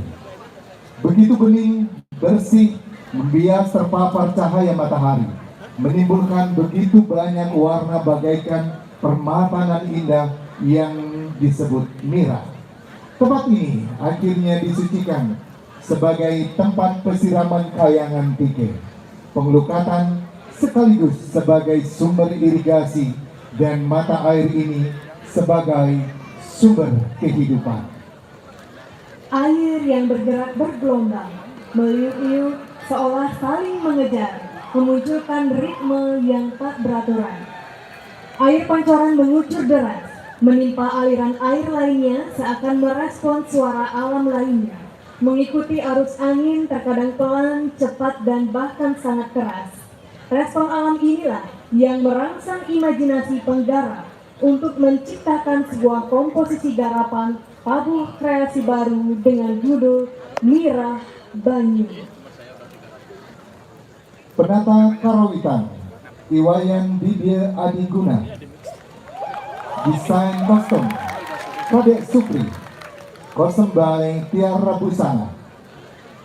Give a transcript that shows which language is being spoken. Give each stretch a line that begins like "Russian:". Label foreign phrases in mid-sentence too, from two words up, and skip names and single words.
Indonesian: Begitu bening, bersih, membias terpapar cahaya matahari, menimbulkan begitu banyak warna bagaikan permata nan indah yang disebut mirah. Tempat ini akhirnya disucikan sebagai tempat pesiraman kayangan Tike, pengelukatan sekaligus sebagai sumber irigasi, dan mata air ini sebagai sumber kehidupan. Air yang bergerak bergelombang, meliuk-liuk seolah saling mengejar, memunculkan ritme yang tak beraturan. Air pancoran mengucur deras, menimpa aliran air lainnya seakan merespon suara alam lainnya, mengikuti arus angin terkadang pelan, cepat, dan bahkan sangat keras. Respon alam inilah yang merangsang imajinasi penggarap untuk menciptakan sebuah komposisi garapan tabuh kreasi baru dengan judul Mirah Banyu. Penata Karawitan Iwayan Didya Adiguna, desain kostum Kadek Supri, kostum by Tiara Busana.